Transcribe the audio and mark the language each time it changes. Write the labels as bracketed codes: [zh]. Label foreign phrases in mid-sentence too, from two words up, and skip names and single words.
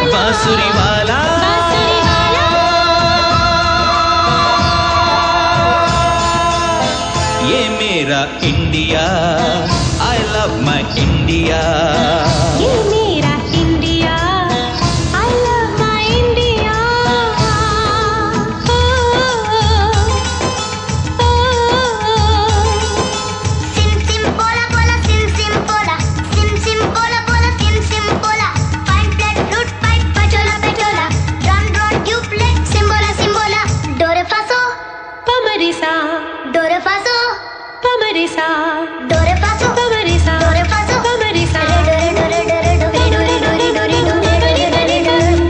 [hi] बांसुरी वाला, बांसुरी वाला। ये मेरा इंडिया, [en] I love my India। [hi] ये मेरा इंडिया, [en] I love my India। Sim sim bola bola sim sim bola, sim sim bola bola sim sim bola. Fine plate flute pipe pachola pachola, drum drum duplex simbola simbola. Do re fa so, पमरिसा, do re fa so, पमरिसा, do re fa so, पमरिसा, do re fa so. पमरिसा। Do re do re do re do re do re do re do re do re do re do re do re